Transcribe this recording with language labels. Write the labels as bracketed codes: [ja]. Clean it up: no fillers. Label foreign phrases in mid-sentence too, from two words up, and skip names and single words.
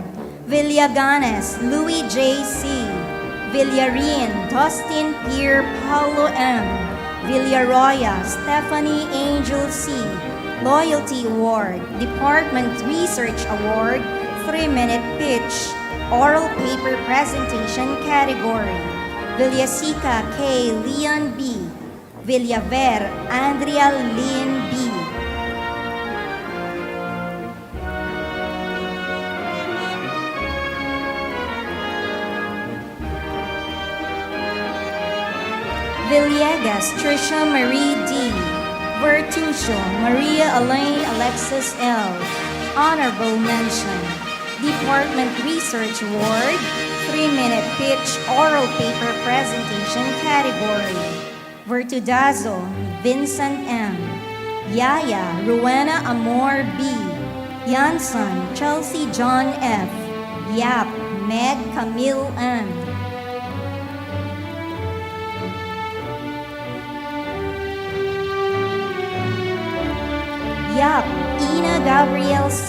[en] Villaganes Louis J. C. Villarin Dustin Pierre Paulo M. Villaroya Stephanie Angel C. Loyalty Award, Department Research Award, 3-minute pitch, oral paper presentation category. Villasica K. Leon B. Villaver Andrea Lynn B. Villegas Trisha Marie D. Vertucio Maria Elaine Alexis L. Honorable Mention. Department Research Award, 3-minute pitch oral paper presentation category. Vertudazo Vincent M. Yaya Rowena Amor B. Yanson Chelsea John F. Yap Meg Camille M. Yap Ina Gabrielle C.